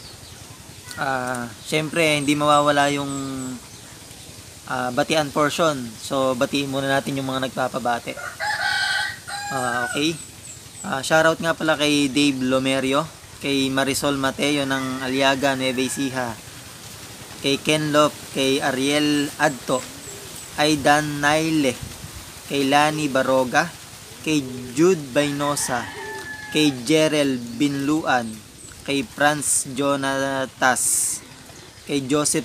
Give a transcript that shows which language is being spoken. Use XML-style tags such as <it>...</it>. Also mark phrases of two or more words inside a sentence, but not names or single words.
<tl>Syempre hindi mawawala yung batian portion. So batiin muna natin yung mga nagpapabate. Okay. Shoutout nga pala kay Dave Lomerio, kay Marisol Mateo ng Aliaga, Nueva Ecija, kay Ken Lop, kay Ariel Adto, Aidan Naile, kay Lani Baroga, kay Jude Bainosa, kay Jerel Binluan, kay Franz Jonatas, kay Joseph</tl>